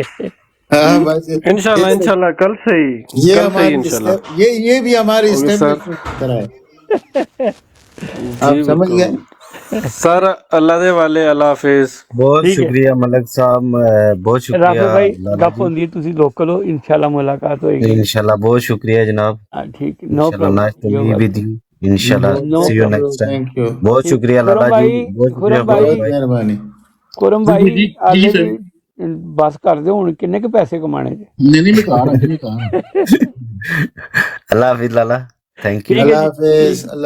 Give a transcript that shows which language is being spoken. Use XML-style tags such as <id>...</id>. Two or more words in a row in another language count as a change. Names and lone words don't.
<ur>ہاں بس انشاءاللہ کل سے ہی یہ کل سے ہی ہماری انشاءاللہ. یہ بھی ہماری</ur> <en>okay sir.</en> <ur>اسٹیبلشمنٹ طرح ہے. جی آپ سمجھ گئے. بالکل سر. اللہ دے والے، اللہ حافظ. بہت ٹھیک ہے شکریہ ملک صاحب، بہت شکریہ رافع بھائی، لالا گپ جی.</ur> <pa>ہوندی تسی لوکل ہو، انشاءاللہ ملاقات ہوئے گی.</pa> <ur>انشاءاللہ بہت شکریہ جناب. ٹھیک، نو انشاءاللہ</ur> <en>پرابلم، nice to یو be with ویلکم. یو.</en> <ur>انشاءاللہ</ur> <en>نو see you پرابلم. next time. thank you.</en> <ur>بہت ٹھیک. شکریہ خرم لالا جی، بھائی، بہت شکریہ خرم خرم بھائی، بہت بھائی. مہربانی. خرم بالکل بھائی جی آلے سر.</ur> <pa>جی بس کر دو ہن، کنے کے پیسے کمانے جے.</pa> <ur>نہیں میں کہا رہا ہوں. اللہ حافظ لالا.</ur> <en>thank you.</en> <ur>ٹھیک ہے اللہ جی. حافظ. ٹھیک</ur>